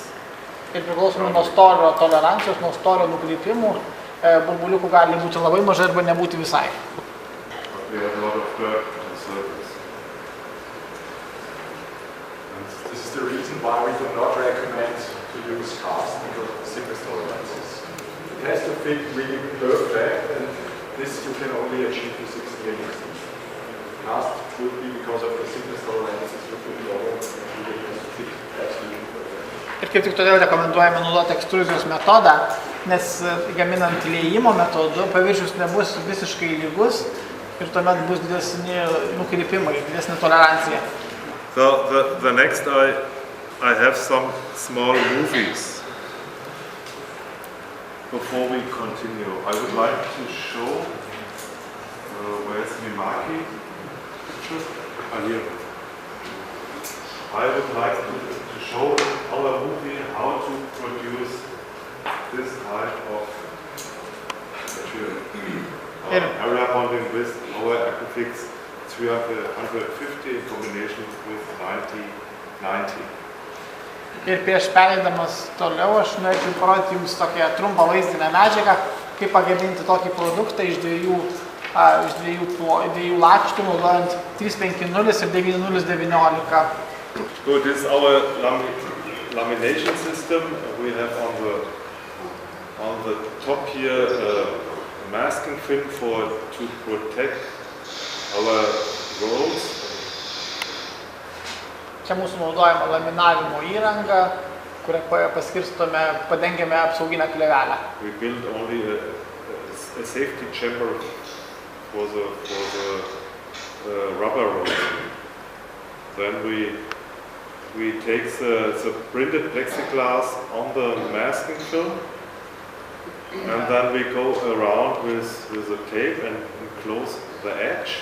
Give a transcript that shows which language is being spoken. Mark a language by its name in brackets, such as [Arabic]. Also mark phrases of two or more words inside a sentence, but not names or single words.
[Lithuanian] Ir priklausomai nuo storio tolerancijos, nuo storio nukrypimų, burbuliukų gali būti labai mažai arba nebūti visai. [English] We have a lot of dirt on the surface. And this is the reason why we do not recommend to use cast because of the thickness tolerances. it has to fit really perfect, and this you can only achieve with 6 links. Cast would be, because of the thickness tolerances, would be lower, and it has to fit absolutely perfect. [Lithuanian] Ir kaip tik todėl rekomenduojame naudoti ekstruzijos metodą, nes gaminant liejimo metodu paviršius nebus visiškai lygus ir tuomet bus didesni nukrypimai, didesnė tolerancija. [English] So the next I have some small movies. Before we continue, I would like to show where's Mimaki? Here. I would like to show our movie how to produce this type of material. Area bonding with our Acrofix 350 in combination with 9090. [Lithuanian] Ir prieš pereidamas toliau, aš norėčiau parodyti jums tokią trumpą vaizdinę medžiagą, kaip pagaminti tokį produktą iš dviejų lakštų, naudojant 350 ir 9019. [English] So this is our lamination system. We have on the top here masking film to protect our rolls. [Lithuanian] Čia mūsų naudojama laminavimo įranga, kurią padengiame apsauginę plėvelę. [English] We build only a safety chamber for the rubber rolls. Then we take the printed plexiglass on the masking film, and then we go around with the tape and close the edge.